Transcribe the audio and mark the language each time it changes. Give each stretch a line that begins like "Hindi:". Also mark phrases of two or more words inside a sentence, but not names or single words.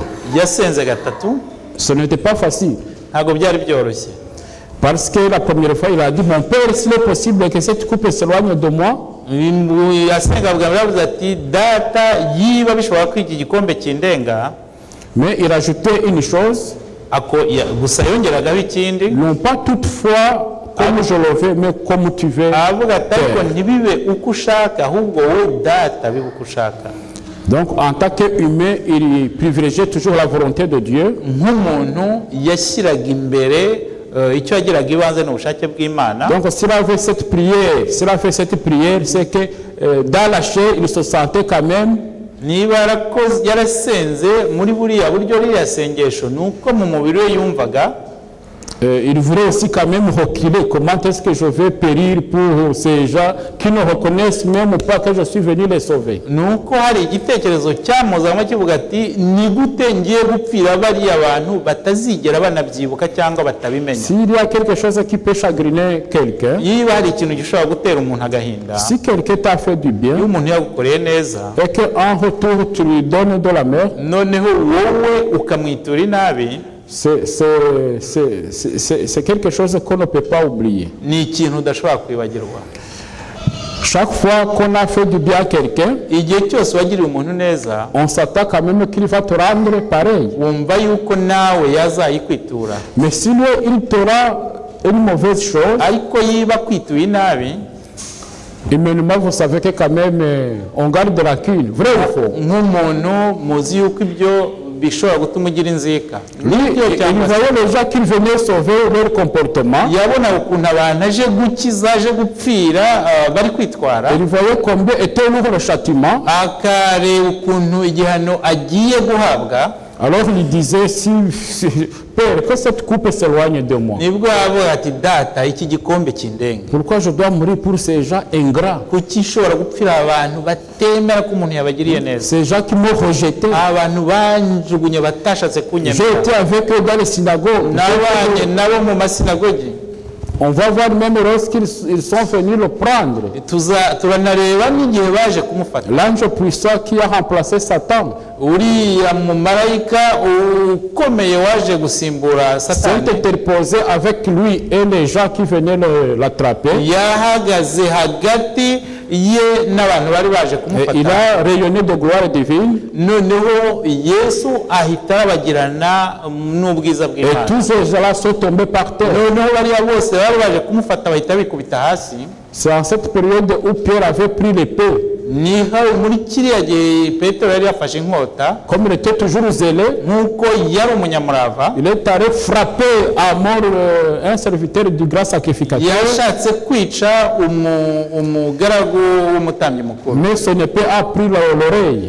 Kinyarwanda: Yasenze gatatu.
French: Ce n'était pas facile.
Kinyarwanda: Ntabwo byari byoroshye.
French: Parce que la première fois, il a dit, mon père, s'il est possible que cette coupe s'éloigne de moi.
Kinyarwanda: Yasenga bwa mbere ati data yiba bishobora ko iki gikombe kindenga.
French: Mais il ajoutait une chose.
Kinyarwanda: Gusa yongeragaho ikindi.
French: Non pas toutefois comme je le veux, mais comme tu veux.
Kinyarwanda: Avuga ati ariko ntibibe uko ushaka ahubwo wowe data bibe uko ushaka.
French: Donc en tant qu'humain, il privilégiait toujours la volonté de Dieu.
Kinyarwanda: Nk'umuntu yashyiraga imbere icyo yagiraga ibanze n'ubushake bw'Imana.
French: Donc s'il a fait cette prière, c'est que dans la chair, il se sentait quand même.
Kinyarwanda: Niba yarasenze muri buriya buryo ririya sengesho nuko mu mubiri we yumvaga.
French: Il voulait aussi quand même reculer. Comment est-ce que je vais périr pour ces gens qui ne reconnaissent même pas que je suis venu les sauver?
Kinyarwanda: Nuko hari igitekerezo cyamuzamo kivuga ati ni gute ngiye gupfira bariya abantu batazigera banabyibuka cyangwa batabimenya.
French: S'il y a quelque chose qui peut chagriner quelqu'un,
Kinyarwanda: yiba hari ikintu gishobora gutera umuntu agahinda,
French: si quelqu'un t'a fait du bien,
Kinyarwanda: iyo umuntu yagukoreye neza,
French: et qu'en retour tu lui donnes de la mer,
Kinyarwanda: noneho wowe ukamwitura inabi,
French: c'est quelque chose qu'on ne peut pas oublier.
Kinyarwanda: Ni ikintu udashobora kwibagirwa.
French: Chaque fois qu'on a fait du bien à quelqu'un,
Kinyarwanda: igihe cyose wagiriye umuntu neza,
French: on s'attend quand même qu'il va te rendre pareil.
Kinyarwanda: Wumva yuko nawe yazayikwitura.
French: Mais si lui, il t'aura une mauvaise chose,
Kinyarwanda: ariko yiba kwituye inabi,
French: humainement, vous savez que quand même on garde de la rancune, vrai ou faux?
Kinyarwanda: Nk'umuntu muzi yuko ibyo bishobora gutuma ugira inzika.
French: Il voyait les gens qui venaient sauver leur comportement.
Kinyarwanda: Yabona ukuntu abantu aje gukiza, aje gupfira bari kwitwara.
French: Il voyait combien était lourd le châtiment.
Kinyarwanda: Akareba ukuntu igihano agiye guhabwa.
French: Alors il disait, Père, que cette coupe s'éloigne de moi.
Kinyarwanda: Nibwo avuga ati data iki gikombe kindenga.
French: Pourquoi je dois mourir pour ces gens ingrats?
Kinyarwanda: Kuki nshobora gupfira abantu batemera ko umuntu yabagiriye neza.
French: Ces gens qui m'ont rejeté.
Kinyarwanda: Abantu banjugunye batashatse kunyemera.
French: J'ai été avec eux dans les synagogues.
Kinyarwanda: Nabanye nabo mu masinagogi.
French: On va voir même lorsqu'ils sont venus le prendre.
Kinyarwanda: Turanareba n'igihe baje kumufata.
French: L'ange puissant qui a remplacé Satan.
Kinyarwanda: Uriya mumarayika ukomeye waje gusimbura Satani.
French: S'est interposé avec lui et les gens qui venaient l'attraper.
Kinyarwanda: Yahagaze hagati ye n'abantu bari baje kumufata.
French: Il a rayonné de gloire divine.
Kinyarwanda: Noneho Yesu ahita abagirana n'ubwiza bw'Imana.
French: Et tous ces gens-là sont tombés par terre.
Kinyarwanda: Noneho bariya bose bari baje kumufata bahita bikubita hasi.
French: C'est en cette période où Pierre avait pris l'épée.
Kinyarwanda: Niho muri kiriya gihe Petero yari yafashe inkota.
French: Comme il était toujours zélé,
Kinyarwanda: nk'uko yari umunyamurava,
French: il est allé frapper à mort un serviteur du grand sacrificateur.
Kinyarwanda: Yashatse kwica umugaragu w'umutambyi mukuru.
French: Mais son épée a pris l'oreille.